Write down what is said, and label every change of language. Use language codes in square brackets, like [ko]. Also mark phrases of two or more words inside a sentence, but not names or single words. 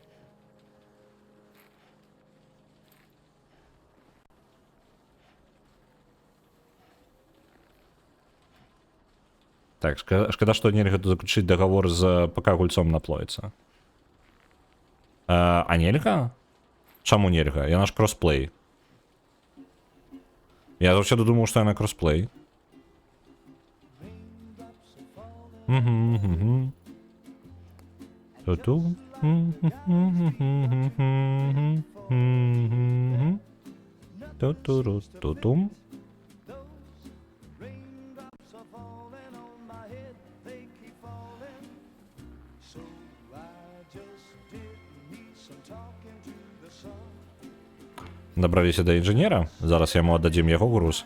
[be] Так, шкада, што нельга заключыць дагавор з ПК-гульцом на плойца. А нельга? Чаму нельга? Яна ж кросплей. Я заўсёды думаў, што яна кросплей. Ту-ту. Ту-ту-ру-ту-тум. Дабраліся да інжынера, зараз яму аддадзім яго груз.